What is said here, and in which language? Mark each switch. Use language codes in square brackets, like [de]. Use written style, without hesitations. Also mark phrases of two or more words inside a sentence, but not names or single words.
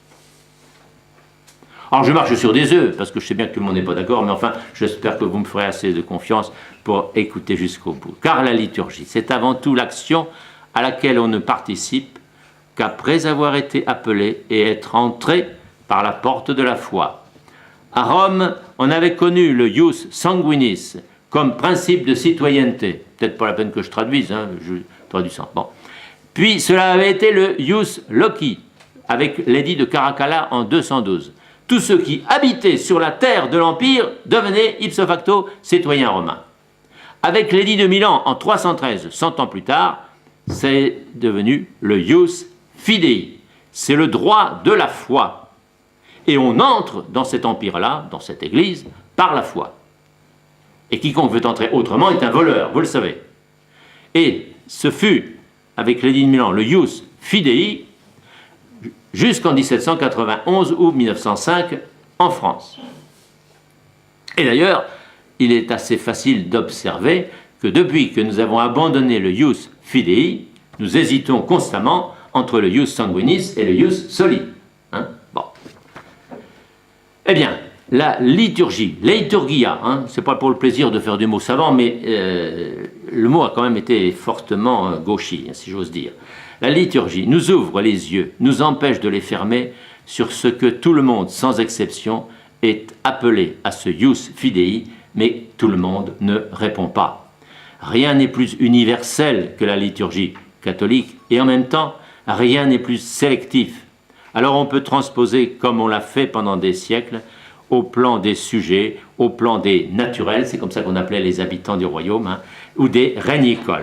[fr] Alors je marche sur des œufs, parce que je sais bien que tout le monde n'est pas d'accord, mais enfin, j'espère que vous me ferez assez de confiance pour écouter jusqu'au bout. Car la liturgie, c'est avant tout l'action à laquelle on ne participe qu'après avoir été appelé et être entré par la porte de la foi. À Rome, on avait connu le [la] ius sanguinis [fr] comme principe de citoyenneté. Peut-être pas la peine que je traduise, hein, je traduis ça. Bon. Puis cela avait été le [la] ius loci, [fr] avec l'édit de Caracalla en 212. Tous ceux qui habitaient sur la terre de l'Empire devenaient [la] ipso facto [fr] citoyens romains. Avec l'édit de Milan en 313, 100 ans plus tard, c'est devenu le [la] ius fidei. [fr] C'est le droit de la foi. Et on entre dans cet empire-là, dans cette église, par la foi. Et quiconque veut entrer autrement est un voleur, vous le savez. Et ce fut, avec l'édit de Milan, le [la] ius fidei, [fr] jusqu'en 1791 ou 1905 en France. Et d'ailleurs, il est assez facile d'observer que depuis que nous avons abandonné le [la] ius fidei, [fr] nous hésitons constamment entre le [la] ius sanguinis [fr] et le [la] ius soli. [fr] Hein? Bon. Eh bien, la liturgie, liturgia, hein, c'est pas pour le plaisir de faire du mot savant, mais le mot a quand même été fortement gauchi, si j'ose dire. La liturgie nous ouvre les yeux, nous empêche de les fermer sur ce que tout le monde, sans exception, est appelé à ce [la] ius fidei, [fr] mais tout le monde ne répond pas. Rien n'est plus universel que la liturgie catholique, et en même temps, rien n'est plus sélectif. Alors on peut transposer, comme on l'a fait pendant des siècles, au plan des sujets, au plan des naturels, c'est comme ça qu'on appelait les habitants du royaume, hein, ou des régnicoles.